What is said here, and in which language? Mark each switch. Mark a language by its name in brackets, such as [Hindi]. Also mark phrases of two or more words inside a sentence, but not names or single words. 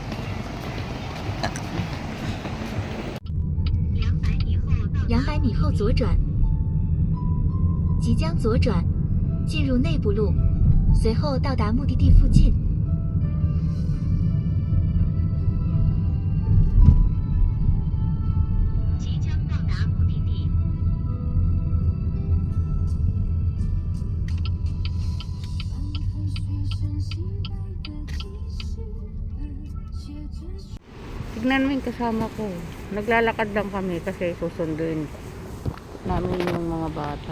[Chinese] 200 米后左转，即将左转，进入内部路，随后到达目的地附近。即将到达目的地。 [Filipino] Tignan mo yung kasama ko. Naglalakad lang kami kasi susunduin namin yung mga bata.